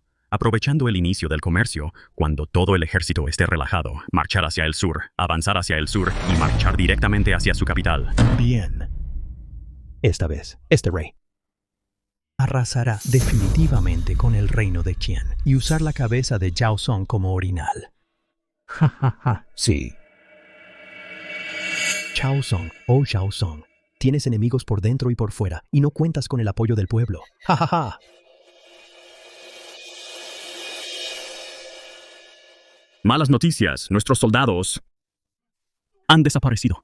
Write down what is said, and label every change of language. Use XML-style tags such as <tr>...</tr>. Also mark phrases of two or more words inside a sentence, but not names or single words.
<es>Aprovechando el inicio del comercio, cuando todo el ejército esté relajado, marchar hacia el sur, avanzar hacia el sur y marchar directamente hacia su capital. Bien. Esta vez, este rey arrasará definitivamente con el reino de Qian y usar la cabeza de Zhao Song como orinal. Ja, ja, ja, sí. Zhao Song, oh Zhao Song, tienes enemigos por dentro y por fuera y no cuentas con el apoyo del pueblo. Ja, ja, ja. Malas noticias, nuestros soldados han desaparecido.</es>